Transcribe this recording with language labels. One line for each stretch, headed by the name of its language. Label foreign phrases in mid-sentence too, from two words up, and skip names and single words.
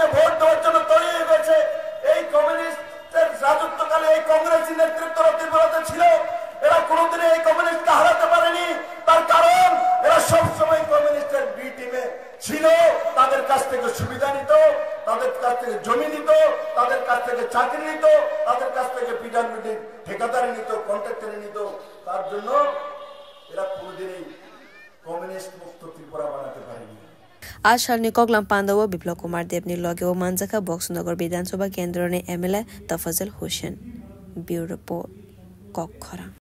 Bangla: ভোট দেওয়ার জন্য তৈরি হয়ে গেছে এই কমিউনিস্টের রাজত্বকালে এই কংগ্রেসী নেতৃত্ব ত্রিপুরাতে ছিল এরা কোনোদিন এই কমিউনিস্টকে হারাতে পারেনি তার কারণ এরা সবসময় কমিউনিস্টের বি টিমে ছিল তাদের কাছ থেকে সুবিধা নিত তাদের কাছ থেকে জমি নিত তাদের কাছ থেকে চাকরি নিত তাদের কাছ থেকে পিডব্লিউডি ঠিকাদারি নিত কন্ট্রাক্টরি নিত তার জন্য এরা কোনোদিনই কমিউনিস্ট মুক্ত ত্রিপুরা বানাতে পারেনি
Kok Borok: आशालनी कोगलाम पांडव बिप्लब कुमार देवनी लगेव मांजका बक्सनगर विधानसभा केन्द्र ने MLA तफाजल हुसैन ब्यूरो रिपोर्ट कोखरा।